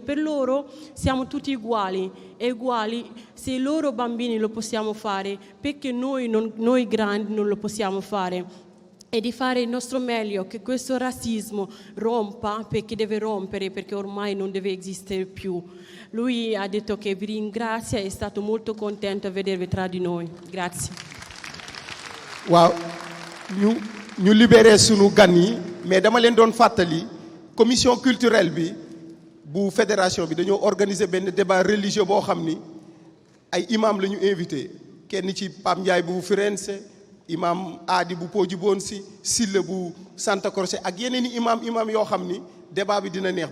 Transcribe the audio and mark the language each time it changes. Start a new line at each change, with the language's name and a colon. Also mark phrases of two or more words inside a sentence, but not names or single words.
Italian: Per loro siamo tutti uguali, e uguali, se i loro bambini lo possiamo fare, perché noi grandi non lo possiamo fare? E di fare il nostro meglio, che questo razzismo rompa, perché deve rompere, perché ormai non deve esistere più. Lui ha detto che vi ringrazia e è stato molto contento a vedervi tra di noi. Grazie.
Wolof: waaw ñu libéré sunu gan yi, mais dama leen doon fàttali
French: commission culturelle
Wolof: bi bu fédération bi dañoo organiser benn
French: débat religieux
Wolof: boo xam ni ay imam la ñu invité, kenn ci Pam Ndiaye bu Firenze, imam Aadi bu Poggibonsi, Silla bu Santa Croce ak yeneen i imam yoo xam ni débat bi dina neex.